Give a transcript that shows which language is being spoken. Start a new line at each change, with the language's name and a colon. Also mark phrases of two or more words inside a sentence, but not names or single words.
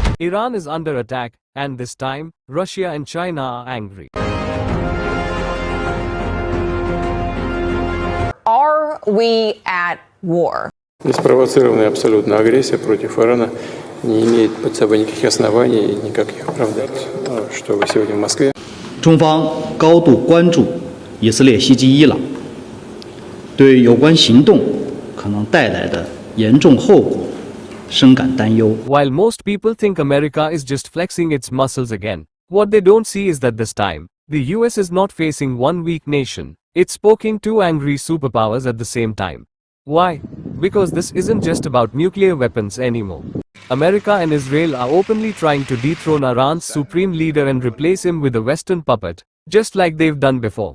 English: Iran is under attack, and this time, Russia and China are angry. Are we at war?
Russian: Неспровоцированная абсолютно агрессия против Ирана не imеет под собой никаких оснований и никаких оправданий. Что вы сегодня в Москве?
Chinese: 中方高度关注以色列袭击伊朗，对有关行动可能带来的严重后果深感担忧。
English: While most people think America is just flexing its muscles again, what they don't see is that this time, the US is not facing one weak nation, it's poking two angry superpowers at the same time. Why? Because this isn't just about nuclear weapons anymore. America and Israel are openly trying to dethrone Iran's supreme leader and replace him with a Western puppet, just like they've done before.